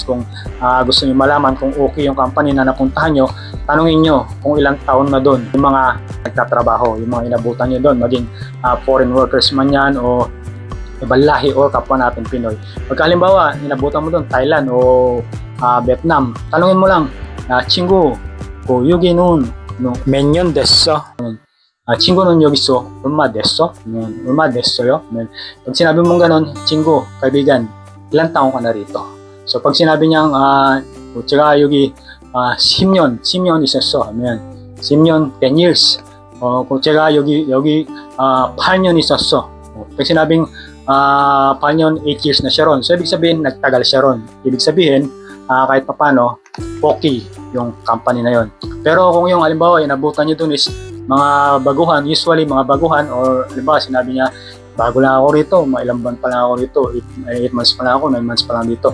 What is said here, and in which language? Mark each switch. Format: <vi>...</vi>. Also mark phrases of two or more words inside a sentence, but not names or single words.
<tl>Kung gusto niyo malaman kung okay yung company na napuntahan nyo, tanungin nyo kung ilang taon na doon yung mga nagtatrabaho, yung mga inabutan nyo doon, maging</tl> <en>foreign workers</en> <tl>man yan o ibang lahi or kapwa natin Pinoy. Pagka halimbawa, inabutan mo doon Thailand o Vietnam, tanungin mo lang,</tl> <ko>친구, 여기 nun, 몇 년 됐어? 친구는 여기 있어. 얼마 됐어? 얼마 됐어요?</ko> <tl>Pag sinabi mong ganon, 친구, kaibigan, ilang taong ka na rito? So pag sinabi niyang,</tl> <ko>제가 여기 10년 있었어 하면 10년, 10 years. kung 제가 여기 8년 있었어.</ko> <tl>Pag sinabing 8년, 8 years na siya ron. So, ibig sabihin, nagtagal siya ron. Ibig sabihin, kahit papano, okay yung company na yon. Pero kung yung halimbawa, inabutan nyo dun is mga baguhan, usually mga baguhan, or halimbawa, sinabi niya, bago lang ako rito, ilang buwan pa lang ako rito, 8 months pa lang ako, 9 months pa lang dito.</tl>